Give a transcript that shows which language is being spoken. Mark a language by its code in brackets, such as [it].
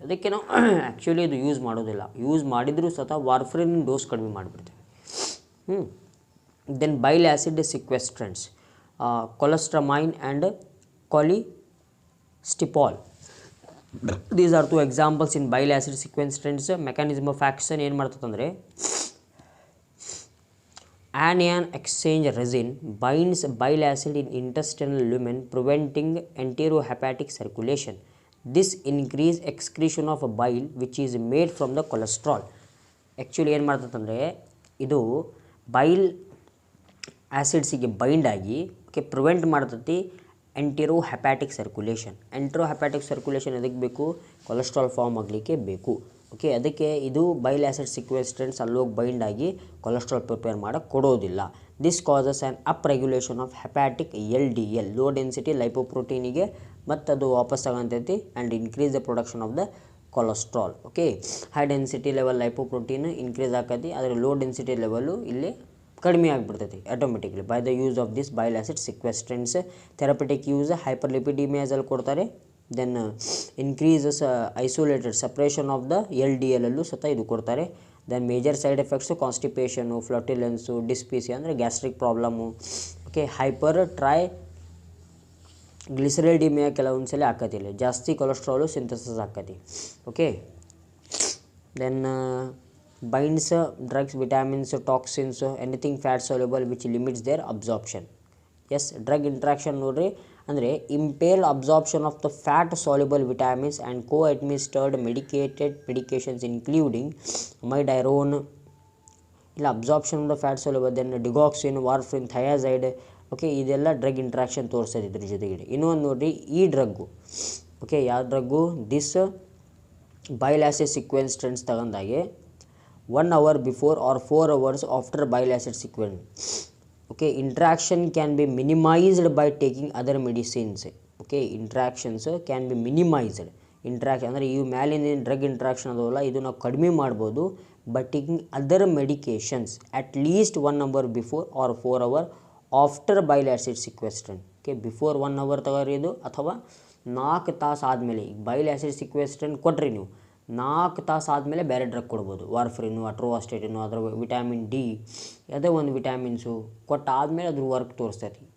[kn] ಅದಕ್ಕೆ ನಾವು ಆ್ಯಕ್ಚುಲಿ ಇದು ಯೂಸ್ ಮಾಡೋದಿಲ್ಲ. ಯೂಸ್ ಮಾಡಿದರೂ ಸಹ ವಾರ್ಫರಿನ್ ಡೋಸ್ ಕಡಿಮೆ ಮಾಡಿಬಿಡ್ತೇವೆ. [en] Then bile acid sequestrants, cholestyramine and colestipol. These are 2 examples in bile acid sequestrants. Mechanism of action [kn] ಏನು ಮಾಡ್ತದಂದರೆ [en] anion exchange resin binds bile acid in intestinal lumen preventing enterohepatic circulation. This increase excretion of bile which is made from the cholesterol. [kn] Actually ಏನು ಮಾಡ್ತದಂದರೆ ಇದು ಬೈಲ್ ಆ್ಯಸಿಡ್ಸಿಗೆ bind ಆಗಿ prevent ಮಾಡ್ತತಿ ಎಂಟೆರೋಹೆಪ್ಯಾಟಿಕ್ circulation. ಎಂಟೆರೋಹೆಪ್ಯಾಟಿಕ್ circulation ಎದಕ್ಕೆ ಬೇಕು, cholesterol form ಆಗಲಿಕ್ಕೆ ಬೇಕು. Okay, ಅದಕ್ಕೆ ಇದು ಬೈಲ್ ಆ್ಯಸಿಡ್ ಸಿಕ್ವೆಸ್ಟ್ರೆಂಟ್ಸ್ ಅಲ್ಲೋಗಿ ಬೈಂಡ್ ಆಗಿ ಕೊಲೆಸ್ಟ್ರಾಲ್ ಪ್ರಿಪೇರ್ ಮಾಡೋಕ್ಕೆ ಕೊಡೋದಿಲ್ಲ. [en] this causes an up regulation of hepatic LDL, [kn] low density ಲೈಪೋಪ್ರೋಟೀನಿಗೆ ಮತ್ತು ಅದು ವಾಪಸ್ ತಗೊಂತೈತಿ [en] And increase the production of the cholesterol. [kn] Okay, high density level lipoprotein increase ಆಕತಿ, ಆದರೆ ಲೋ ಡೆನ್ಸಿಟಿ ಲೆವೆಲು ಇಲ್ಲಿ ಕಡಿಮೆ ಆಗಿಬಿಡ್ತೈತಿ [en] Automatically by the use of this bile acid sequestrants. [kn] Therapeutic use ಹೈಪರ್ಲಿಪಿಡಿಮಿಯಾಸಲ್ಲಿ ಕೊಡ್ತಾರೆ. [en] then increases isolated suppression of the LDL [kn] ಅಲ್ಲೂ ಸಹ ಇದು ಕೊಡ್ತಾರೆ. Then major side effects ಕಾನ್ಸ್ಟಿಪೇಷನು, ಫ್ಲೋಟಿಲೆನ್ಸು, ಡಿಸ್ಪೀಸಿಯಾ ಅಂದರೆ ಗ್ಯಾಸ್ಟ್ರಿಕ್ ಪ್ರಾಬ್ಲಮ್ಮು. ಓಕೆ, ಹೈಪರ್ ಗ್ಲಿಸರೈಡಿಮಿಯಾ ಕೆಲವೊಂದು ಸಲ ಆಕತಿಲ್ಲ, ಜಾಸ್ತಿ ಕೊಲೆಸ್ಟ್ರಾಲು ಸಿಂಥಸಿಸ್ ಆಕತಿ. [en] Okay, then binds drugs, vitamins, toxins, anything fat soluble which limits their absorption. Yes, drug interaction [kn] ನೋಡ್ರಿ ಅಂದರೆ [en] impaired absorption of the fat soluble vitamins and co-administered medications including amiodarone, ಇಲ್ಲ absorption of the fat soluble, then digoxin, warfarin, thiazide. [kn] Okay, ಇದೆಲ್ಲ drug interaction ತೋರಿಸ್ತದೆ ಇದ್ರ ಜೊತೆಗೆ. ಇನ್ನೊಂದು ನೋಡಿರಿ ಈ ಡ್ರಗ್ಗು, ಓಕೆ, ಯಾವ drug, this Bail acid ಸಿಕ್ವೆಸ್ಟ್ರೆಂಟ್ಸ್ ತಗೊಂಡಾಗೆ [en] 1 hour before or 4 hours after bile acid sequence. Okay, interaction can be minimized by taking other medicines. Okay, interactions can be minimized. [kn] Interaction ಅಂದರೆ ಇವು ಮ್ಯಾಲಿನ ಡ್ರಗ್ ಇಂಟ್ರಾಕ್ಷನ್ ಅದವಲ್ಲ ಇದು ನಾವು ಕಡಿಮೆ ಮಾಡ್ಬೋದು [en] But taking other medications at least 1 hour before or 4 hour after bile acid sequestrant. [kn] Okay, before 1 hour ತಗೋರಿದು ಅಥವಾ 4 ತಾಸು ಆದಮೇಲೆ. ಈಗ ಬೈಲ್ ಆ್ಯಸಿಡ್ ಸಿಕ್ವೆಸ್ಟ್ರನ್ ಕೊಟ್ರಿ ನೀವು 4 ತಾಸು ಆದಮೇಲೆ ಬೇರೆ ಡ್ರಗ್ ಕೊಡ್ಬೋದು, ವಾರ್ಫ್ರಿನು ಅಟ್ರೋವಾಸ್ಟೇಟಿನು ಅದರ ವಿಟಮಿನ್ ಡಿ ಯಾವುದೇ ಒಂದು ವಿಟಮಿನ್ಸು ಕೊಟ್ಟಾದಮೇಲೆ ಅದ್ರ ವರ್ಕ್ ತೋರಿಸ್ತೈತಿ.